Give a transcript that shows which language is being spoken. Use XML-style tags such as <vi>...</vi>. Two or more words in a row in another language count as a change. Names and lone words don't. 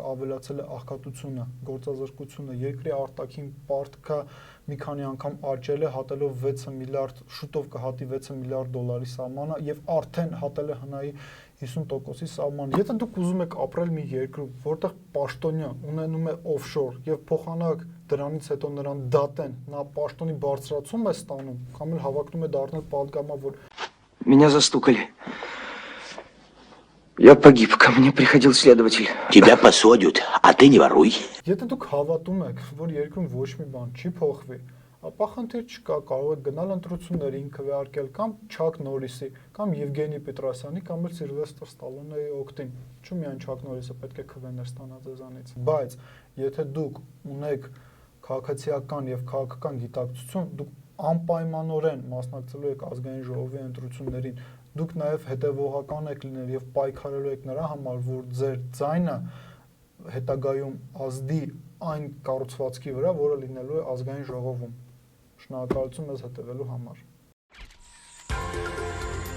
<hy>ավելացել է աղքատությունը, գործազրկությունը, երկրի արտաքին պարտքը մի քանի անգամ աճել է, հատելով 6 միլիարդ, շուտով կհատի 6 միլիարդ դոլարի սահմանը եւ արդեն հատել է հնայի 50%-ի սահմանը։ Եթե դուք ուզում եք ապրել մի երկրում, որտեղ պաշտոնյա ունենում է օֆշոր եւ փոխանակ դրանից հետո նրան դատեն, նա պաշտոնի բարձրացում է ստանում, կամ էլ հավակնում է դառնել պատգամավոր։</hy> <ru>Меня застукали. Я погиб, ко мне приходил следователь. Тебя посадят, а ты не воруй.</ru> <hy>Եթե դուք հավատում եք, որ երկրում ոչ մի բան չի փոխվի, ապա խնդիր չկա, կարող եք գնալ ընտրություններին քվեարկել կամ Չակ Նորիսի, կամ Եվգենի Պետրոսյանի, կամ էլ Սիլվեստր Ստալոնեի օգտին։ Չու միայն Չակ Նորիսը պետք է քվեներ ստանա ձեզանից։ Բայց եթե դուք ունեք քաղաքացիական եւ քաղաքական գիտակցություն, դուք անպայմանորեն մասնակցելու եք ազգային ժողովի ընտրություններին, դուք նաև հետևողական եք լինել եւ պայքարելու եք նրա համար, որ ձեր ձայնը հետագայում ազդի այն կառուցվածքի վրա, որը լինելու է ազգային ժողովում։ Շնորհակալություն մեզ հետևելու համար։</hy>